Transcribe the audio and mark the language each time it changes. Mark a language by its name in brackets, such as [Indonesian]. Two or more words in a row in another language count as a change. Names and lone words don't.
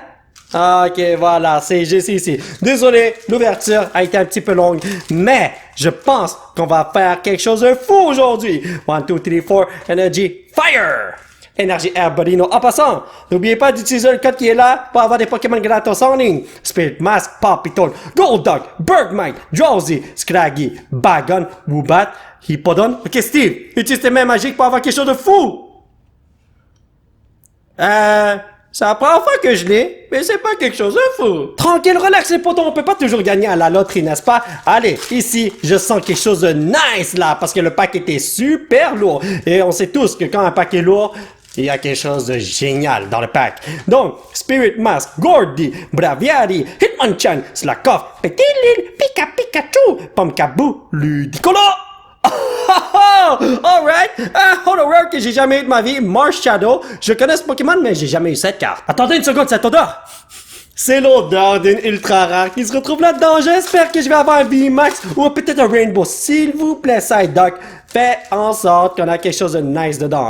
[French] Ok, voilà, c'est juste ici. Désolé, l'ouverture a été un petit peu longue, mais je pense qu'on va faire quelque chose de fou aujourd'hui. 1, 2, 3, 4, [English] Energy, Fire! [French] Énergie Air Bodino. En passant, n'oubliez pas d'utiliser le code qui est là pour avoir des Pokémon gratos en ligne. Spirit Mask, Papitoll, Golduck, Bergmite, Drowsy, Scraggy, Bagon, Woobat, Hippodon. Ok, Steve, utilise tes mains magiques pour avoir quelque chose de fou. C'est la première fois que je l'ai, mais c'est pas quelque chose de fou. Tranquille, relax les potos, on peut pas toujours gagner à la loterie, n'est-ce pas? Allez, ici, je sens quelque chose de nice là, parce que le pack était super lourd. Et on sait tous que quand un pack est lourd, il y a quelque chose de génial dans le pack. Donc, Spirit Mask, Gordy, Braviary, Hitmonchan, Slakoth, Petilil, Pika Pikachu, Pumpkaboo, Ludicolo. Alright, un Hollower que j'ai jamais eu de ma vie, Marsh Shadow. Je connais ce Pokémon, mais j'ai jamais eu cette carte. Attendez une seconde, cette odeur! C'est l'odeur d'une ultra rare qui se retrouve là-dedans. J'espère que je vais avoir un VMAX ou peut-être un Rainbow. S'il vous plaît, Psyduck, fais en sorte qu'on a quelque chose de nice dedans.